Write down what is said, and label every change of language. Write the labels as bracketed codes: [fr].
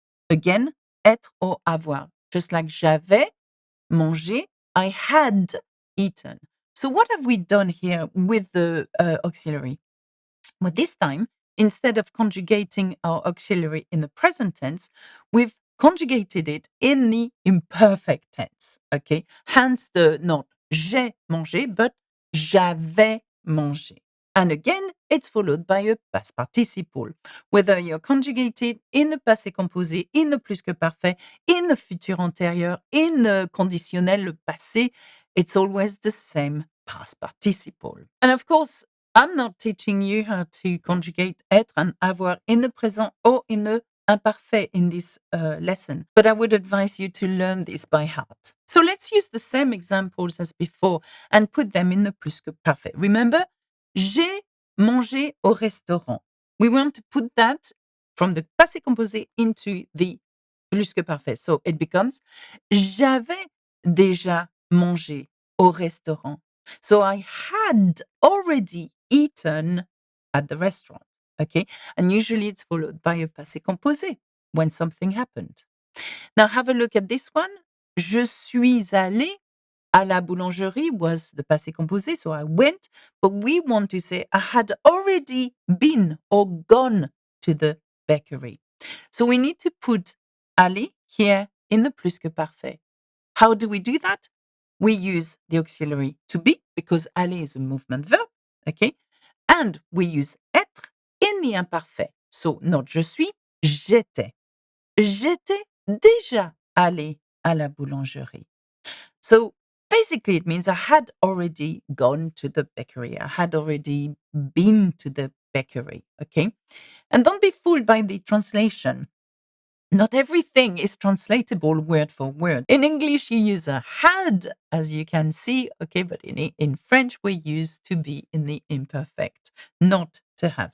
[en] Again, être or avoir. Just like [fr] j'avais mangé, [en] I had eaten. So what have we done here with the auxiliary? Well, this time, instead of conjugating our auxiliary in the present tense, we've conjugated it in the imperfect tense. Okay, hence the not [fr] j'ai mangé, [en] but [fr] j'avais mangé. [en] And again, it's followed by a past participle. Whether you're conjugated in the passé composé, in the plus que parfait, in the futur antérieur, in the conditionnel, le passé, it's always the same past participle. And of course, I'm not teaching you how to conjugate être and avoir in the present or in the imparfait in this lesson, but I would advise you to learn this by heart. So let's use the same examples as before and put them in the plus que parfait. Remember, [fr] j'ai mangé au restaurant. [en] We want to put that from the passé composé into the plus que parfait. So it becomes [fr] j'avais déjà mangé au restaurant. [en] So I had already eaten at the restaurant. Okay. And usually it's followed by a passé composé when something happened. Now have a look at this one. [fr] Je suis allé à la boulangerie [en] was the [fr] passé composé. [en] So I went, but we want to say I had already been or gone to the bakery. So we need to put aller here in the plus que parfait. How do we do that? We use the auxiliary to be because aller is a movement verb, okay? And we use être in the imparfait. So not [fr] je suis, j'étais. J'étais déjà allé à la boulangerie. [en] So basically it means I had already gone to the bakery. I had already been to the bakery, okay? And don't be fooled by the translation. Not everything is translatable word for word. In English, you use a had, as you can see, okay, but in French, we use to be in the imperfect, not to have.